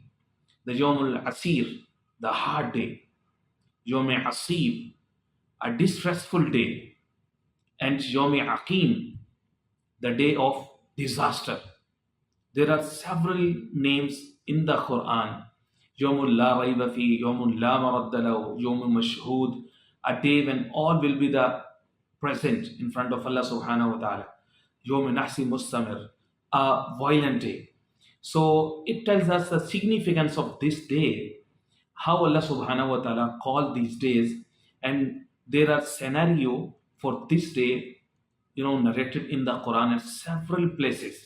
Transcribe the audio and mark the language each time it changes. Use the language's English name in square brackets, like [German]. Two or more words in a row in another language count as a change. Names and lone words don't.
[English] The [Arabic] يوم عسير, [English] the hard day. [Arabic] يوم عصيب, [English] a distressful day. And [Arabic] يوم عقيم, [English] the day of disaster. There are several names in the Quran. [Arabic] يوم لا ريب فيه، يوم لا مرد له، يوم مشهود, [English] a day when all will be the present in front of [Arabic] الله سبحانه وتعالى. يوم نحس مستمر, [English] a violent day. So it tells us the significance of this day, how [Arabic] الله سبحانه وتعالى [English] called these days, and there are scenario for this day, narrated in the Quran at several places.